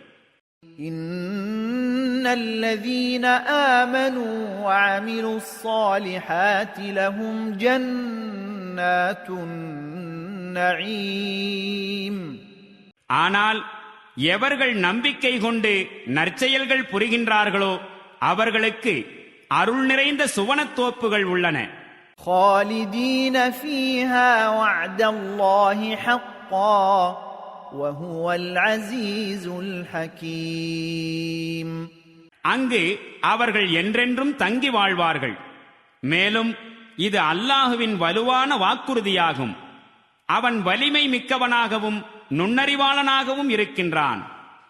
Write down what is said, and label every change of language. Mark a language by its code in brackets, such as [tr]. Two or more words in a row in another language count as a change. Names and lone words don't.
[ar] إن الذين آمنوا وعملوا الصالحات لهم جنات النعيم. [ta] ஆனால் எவர்கள் நம்பிக்கை கொண்டு நற்செயல்கள் புரிகின்றார்களோ அவர்களுக்கு அருள் நிறைந்த சுவனத்தோப்புகள் உள்ளன. [ar] خالدين فيها وعد الله حقا وهو العزيز الحكيم. [ta] அங்கு அவர்கள் என்றென்றும் தங்கி வாழ்வார்கள். மேலும் இது அல்லாஹுவின் வலுவான வாக்குறுதியாகும். அவன் வலிமை மிக்கவனாகவும் நுண்ணறிவாளனாகவும் இருக்கின்றான்.